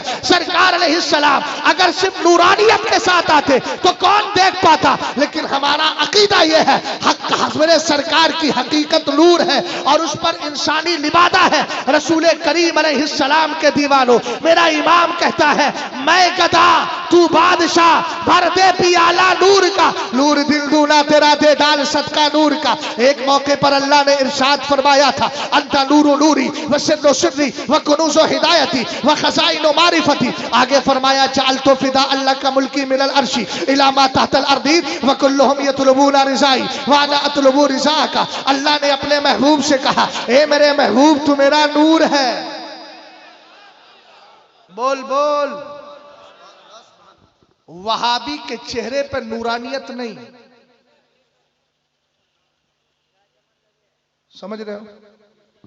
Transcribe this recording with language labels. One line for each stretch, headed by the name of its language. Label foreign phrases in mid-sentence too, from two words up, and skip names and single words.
Urdu: سرکار علیہ السلام اگر صرف نورانیت کے ساتھ آتے تو کون دیکھ پاتا، لیکن ہمارا عقیدہ یہ ہے، میرے سرکار کی حقیقت نور ہے اور اس پر انسانی لبادہ ہے. رسول کریم علیہ السلام کے دیوانو، میرا امام کہتا ہے، میں گدا تو بادشاہ، بھر دے پیالہ نور کا، نور دل دونا تیرا دے ڈال صدقہ نور کا. ایک موقع پر اللہ نے ارشاد فرمایا تھا,
Arabic: أنتَ نورُ نوري وَ سرُّ سرّي وَ كنوزُ هدايتي وَ خزائنُ معرفتي.
Urdu: آگے فرمایا,
Arabic: چال تو فدا الله كا ملكي من العرشِ إلى ما تحتَ الأرضِ وَ كلّهم يطلبون رضائي وَ أنا أطلبُ رضاكَ.
Urdu: اللہ نے اپنے محبوب سے کہا، اے میرے محبوب، تو میرا نور ہے. بول بول. وہابی کے چہرے پر نورانیت نہیں، سمجھ رہے ہو?